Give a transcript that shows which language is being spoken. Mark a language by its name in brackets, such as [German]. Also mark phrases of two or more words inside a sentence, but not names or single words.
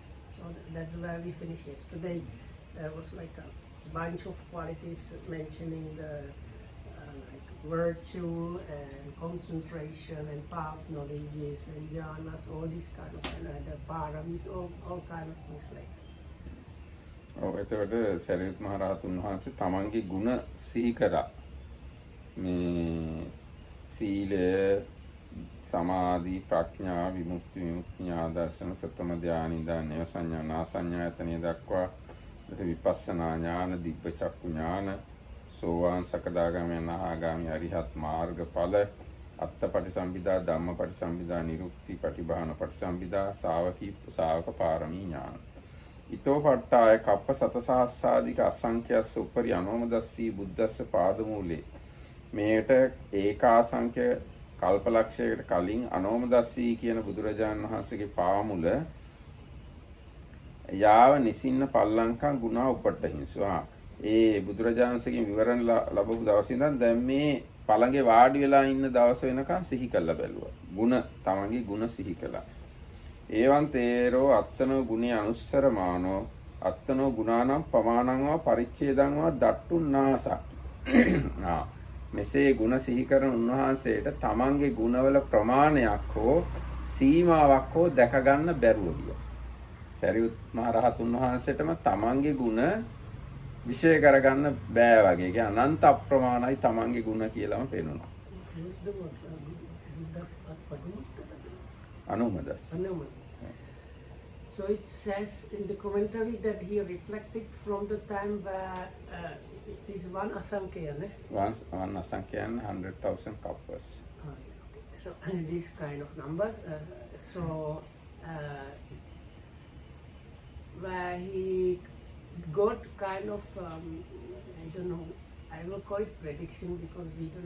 [English] So that's where we finished yesterday. There was like a bunch of qualities mentioning the like virtue and concentration and path knowledges and jhanas, all these kind of, and the paramis, all kind of things like that. [Sinhala] ඔව් එතකොට සරියුත් මහ රහතුන් වහන්සේ තමන්ගේ ගුණ සිහි කරා. මේ සීලය, සමාධි, ප්‍රඥා, විමුක්ති, ඥාන දර්ශන, ප්‍රථම ධානය, ඥාන සංඥා, නාසඤ්ඤායතනෙ දක්වා විපස්සනා ඥාන, දිබ්බ චක්කු ඥාන, සෝවාන් සකදාගාමී අනාගාමී අරිහත් මාර්ගඵල, අත්තපටිසම්භිදා, ධම්මපටිසම්භිදා, නිරුක්ති පටිභාන පටිසම්භිදා, ශාවක පාරමී ඥාන. [Pali] ඊතෝ පට්ඨාය කප්ප සතසහස්සාදික අසංඛ්‍යස්ස උපරි අනෝමදස්සී බුද්දස්ස පාදමූලේ. [Sinhala] මේට ඒකාසංඛ්‍ය කල්පලක්ෂයකට කලින් අනෝමදස්සී කියන බුදුරජාණන් වහන්සේගේ පාමුල [Pali] යාව නිසින්න පල්ලංකම් ගුණා උපට්ඨහිංසුවා. [Sinhala] ඒ බුදුරජාණන්සේගෙන් විවරණ ලැබපු දවසේ ඉඳන් දැන් මේ පළඟේ වාඩි වෙලා ඉන්න දවස වෙනකන් සිහි කරලා බැලුවා. ගුණ තමන්ගේ ගුණ සිහි කළා. [Pali] ඒවන් තේරෝ අත්තනෝ ගුණේ අනුස්සරමානෝ අත්තනෝ ගුණානම් පමානංවා පරිච්ඡේදංවා දට්ටුන්නාසක්. [Sinhala] මෙසේ ගුණ සිහි කරන උන්වහන්සේට තමන්ගේ ගුණවල ප්‍රමාණයක් හෝ සීමාවක් හෝ දැක ගන්න බැරුව ගියා. සරියුත් මහ රහතුන් වහන්සේටම තමන්ගේ ගුණ විශේෂ කරගන්න බෑ වගේ. ඒ අනන්ත අප්‍රමාණයි තමන්ගේ ගුණ කියලාම පේනවා. අනුමදස්. [English] So it says in the commentary that he reflected from the time where it is one asankhya, ne? One asankhya and 100,000 coppers. Okay. So this kind of number. Where he got kind of, I don't know, I will call it prediction because we don't